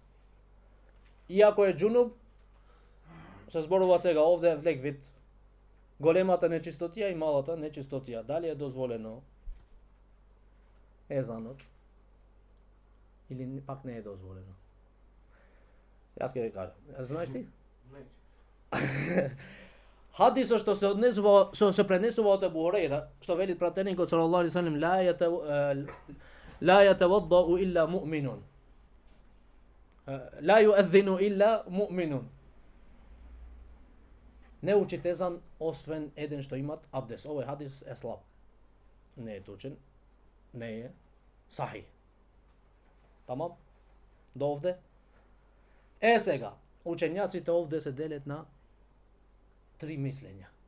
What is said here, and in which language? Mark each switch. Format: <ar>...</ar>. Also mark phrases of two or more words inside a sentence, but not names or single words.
<mk>Иако е џунуб, се зборува сега овде влег вид големата нечистотија и малата нечистотија. Дали е дозволено езанот или пак не е дозволено? Јас ќе ви кажам. Знаеш ти? Хадисот што се пренесува од Ебу Хурајра, што вели пратеникот</mk> <ar>صلى الله عليه وسلم لا يتوضأ إلا مؤمن. لا يؤذن إلا مؤمن.</ar> <mk>Не учит езан освен еден што имат абдес. Овој хадис е слаб. Не е точен. Не е сахи. Тамам? До овде? Сега, учењаците овде се делат на три мислења.</mk>